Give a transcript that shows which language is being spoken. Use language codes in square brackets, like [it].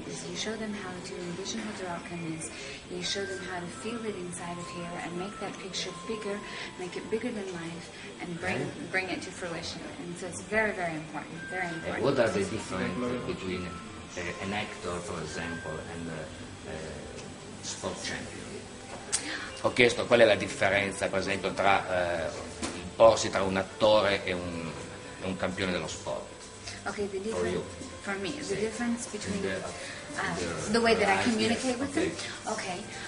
[en] Is you show them how to envision what their outcome is. You show them how to feel it inside of here and make that picture bigger, make it bigger than life, and bring it to fruition. And so it's very, very important. Very important. What are the differences between an actor, for example, and a sport champion? [it] Ho chiesto qual è la differenza, per esempio, tra un attore e un campione dello sport. [en] Okay, the difference for me, the difference between the way that I communicate with them. Okay.